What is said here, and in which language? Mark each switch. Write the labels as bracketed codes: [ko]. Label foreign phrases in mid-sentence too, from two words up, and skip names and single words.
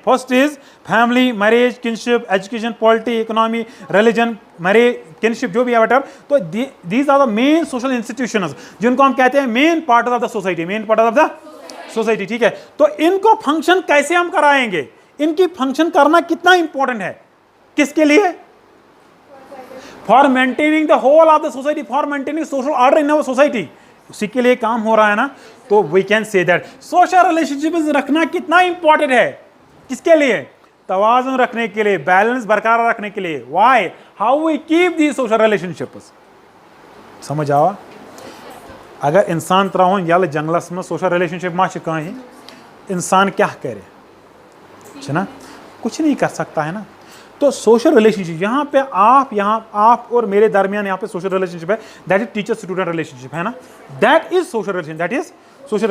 [en] first is family, marriage, kinship, education, polity, economy, religion, marriage, kinship, [hi] जो भी है [en] बेटर। तो these are the main social institutions [hi] जिनको हम कहते हैं [en] main part of the society, main part of the society. [hi] ठीक है, तो इनको फंक्शन कैसे हम कराएंगे, इनकी फंक्शन करना कितना इंपॉर्टेंट है, किसके लिए, [en] for maintaining the whole of the society, for maintaining social order in our society, [hi] उसी के लिए काम हो रहा है ना। तो [en] we can say that social relationship [hi] रखना कितना इंपॉर्टेंट है, किसके लिए, तवाज़ुन रखने के लिए, बैलेंस बरकरार रखने के लिए। [en] why, how we keep the social relationships, [ks] समझ आवा अगर इंसान त्रावन यल जंगलस में [en] social relationship [hi] मा कहीं इंसान क्या करे है ना, कुछ नहीं कर सकता है ना। [en] तो social relationship [hi] यहाँ पे आप और मेरे दरमियान यहाँ पे [en] social relationship है, that is teacher student relationship [hi] है ना, [en] that is social relationship, that is social.